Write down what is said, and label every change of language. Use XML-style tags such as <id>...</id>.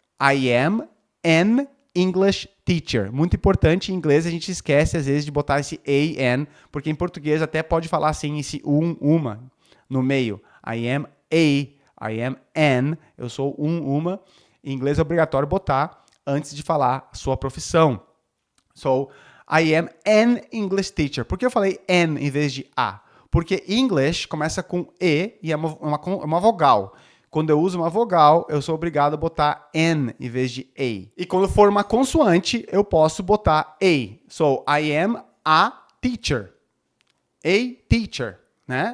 <en>I am an English teacher.</en> <pt>Muito importante, em inglês a gente esquece às vezes de botar esse an, porque em português até pode falar assim, esse uma no meio.</pt> <en>I am I am an,</en> <pt>eu sou uma. Em inglês é obrigatório botar antes de falar a sua profissão.</pt> <en>So, I am an English teacher.</en> <pt>Por que eu falei an em vez de a? Porque English começa com E e é uma vogal. Quando eu uso uma vogal, eu sou obrigado a botar N em vez de A. E quando for uma consoante, eu posso botar A.</pt> <en>So, I am a teacher. A teacher,</en> <pt>né?</pt>